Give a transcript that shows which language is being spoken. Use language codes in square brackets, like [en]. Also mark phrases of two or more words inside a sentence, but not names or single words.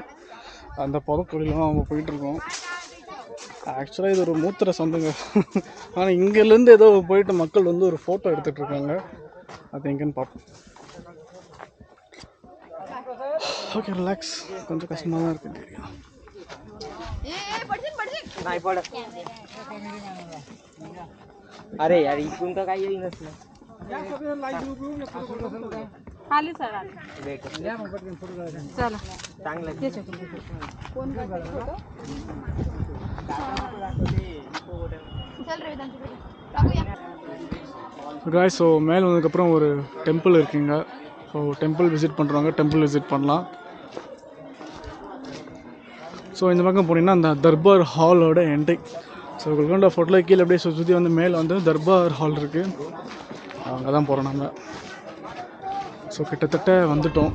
[ta] அந்த புதக்குழிலாம் அவங்க போயிட்டுருக்கோம். ஆக்சுவலாக இது ஒரு மூத்திர சந்துங்க. ஆனால் இங்கேருந்து ஏதோ போயிட்டு மக்கள் வந்து ஒரு ஃபோட்டோ எடுத்துகிட்டு இருக்காங்க. அது எங்கேன்னு பார்ப்போம். [en] okay, relax. [ta] கொஞ்சம் கஷ்டமாக தான் இருக்குது. [mr] अरे यार इथून तर काही येईनच ना. आले सर आले. चला चांगलं फोन फोटो चल रे गाइस. [ta] ஸோ மேலே வந்ததுக்கப்புறம் ஒரு டெம்பிள் இருக்குங்க. ஸோ [en] temple visit [ta] பண்ணுறாங்க. [en] temple visit [ta] பண்ணலாம். ஸோ இந்த பக்கம் போனீங்கன்னா அந்த தர்பார் ஹாலோட என்ட்ரி. ஸோ கோல்கண்டா ஃபோர்ட்டில் கீழே அப்படியே சுற்றி வந்து மேலே வந்து தர்பார் ஹால் இருக்குது. அங்கே தான் போகிறோம் நம்ம. ஸோ கிட்டத்தட்ட வந்துட்டோம்.